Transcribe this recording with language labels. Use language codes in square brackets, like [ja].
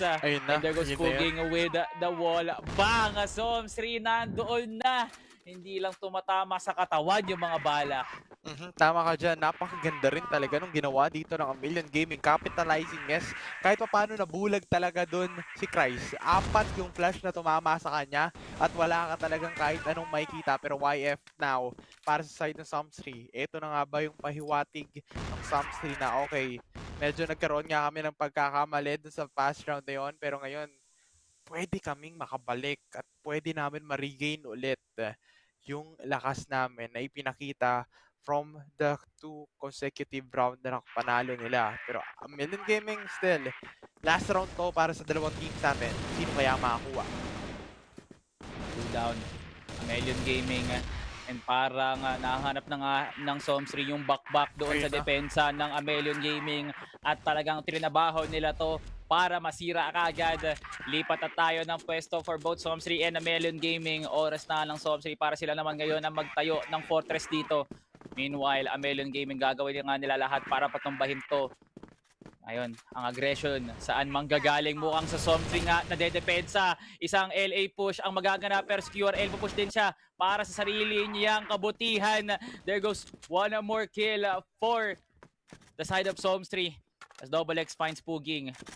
[en] And there goes Puging with the wall. [tl] Bang! Somsri nandoon na. Hindi lang tumatama sa katawan yung mga bala. Tama ka dyan. Napakaganda rin talaga nung ginawa dito ng Amelion Gaming. [en] Capitalizing, yes. [tl] Kahit pa paano nabulag talaga dun si Kreis. 4 yung flash na tumama sa kanya at wala ka talagang kahit anong makikita. Pero YF now, para sa side ng Somsri, ito na nga ba yung pahiwatig ng Somsri na okay, medyo nagkaroon nga kami ng pagkakamali dun sa past round na yun. Pero ngayon, pwede kaming makabalik at pwede namin ma-regain ulit yung lakas namin na ipinakita [en] from the 2 consecutive round [tl] na nakapanalo nila. Pero Amelion Gaming still, last round to para sa dalawang teams natin. Sino kaya makakuha? 2 down, Amelion Gaming. And parang nahanap na nga ng Somsri yung back doon sa depensa ng Amelion Gaming. At talagang trinabaho nila to para masira kagad. Lipat na tayo ng pwesto [en] for both Somsri and Amelion Gaming. [tl] Oras na ng Somsri para sila naman ngayon na magtayo ng fortress dito. Meanwhile, Amelion Gaming gagawin nga nila lahat para patumbahin to. Ayun, ang aggression, saan manggagaling mukhang sa something nga nadedepensa. Isang LA push ang magaganap pero si QRL push din siya para sa sarili niyang kabutihan. [en] There goes one more kill for the side of Soms 3 as Double X finds Puging.